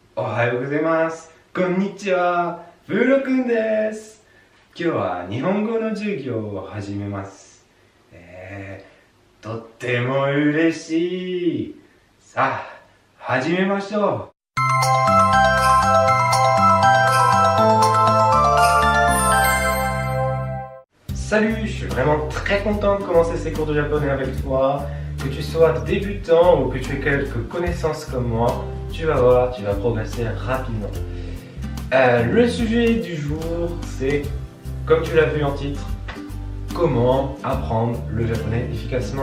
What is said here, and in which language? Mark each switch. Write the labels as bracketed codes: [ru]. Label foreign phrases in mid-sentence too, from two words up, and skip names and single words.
[ja] おはようございます。こんにちは。ブーロくんです。今日は日本語の授業を始めます。とっても嬉しい。さあ、始めましょう。 [fr] Salut, je suis vraiment très content de commencer ces cours de japonais avec toi. Que tu sois débutant ou que tu aies quelques connaissances comme moi, tu vas voir, tu vas progresser rapidement. Le sujet du jour, c'est, comme tu l'as vu en titre, comment apprendre le japonais efficacement.